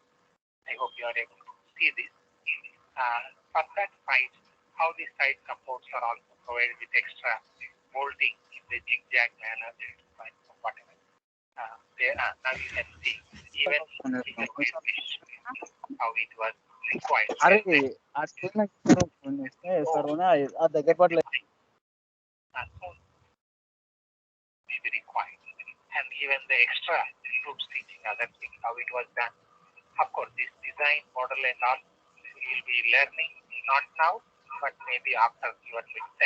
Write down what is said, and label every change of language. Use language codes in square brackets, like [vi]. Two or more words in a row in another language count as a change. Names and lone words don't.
[en] I hope you are able to see this. For that site, how the site supports are also provided with extra molding in the zigzag manner, whatever. There now you can see even how it was required. [bho] अरे आज कोई ना सर्वना आज देखा पड़ले [en] So may be required, and even the extra group stitching, other things, how it was done. Of course, this design model and all you will be learning not now, but maybe after your midterm.